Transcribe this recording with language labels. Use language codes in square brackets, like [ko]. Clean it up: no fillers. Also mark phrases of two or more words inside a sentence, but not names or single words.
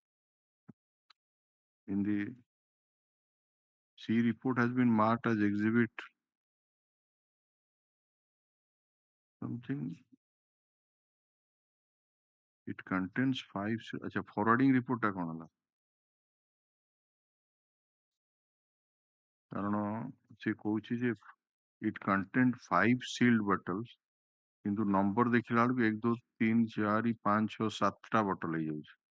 [en] in the C report has been marked as exhibit something. It contains 5 [or] अच्छा [en] forwarding report [or] ଟା କଣ ହେଲା କାରଣ ସେ କହୁଛି ଯେ [en] it contained 5 sealed bottles [or] କିନ୍ତୁ ନମ୍ବର ଦେଖିଲା ବେଳକୁ 1 2 3 4 5 6 7ଟା ବୋଟଲ ହେଇଯାଉଛି